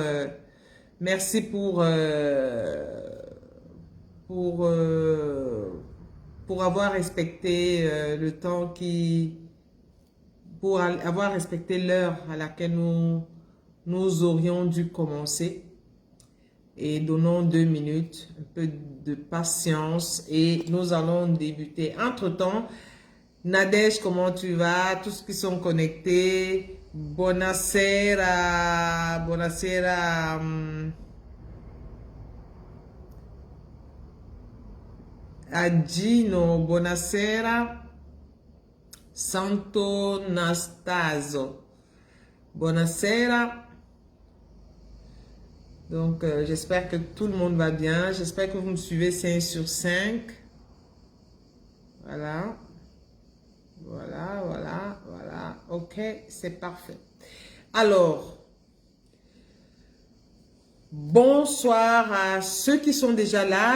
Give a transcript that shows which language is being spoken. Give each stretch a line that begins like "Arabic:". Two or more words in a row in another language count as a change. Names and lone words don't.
French: merci pour, euh, pour avoir respecté le temps pour avoir respecté l'heure à laquelle nous aurions dû commencer. Et donnons 2 minutes, un peu de patience et nous allons débuter. Entre-temps, Nadège, comment tu vas? Tous ceux qui sont connectés,
Italian: buonasera, buonasera. A Gino, buonasera. Santo Nastaso, buonasera.
French: Donc, j'espère que tout le monde va bien. J'espère que vous me suivez 5 sur 5. Voilà. Voilà, voilà, voilà. Ok, c'est parfait. Alors, bonsoir à ceux qui sont déjà là.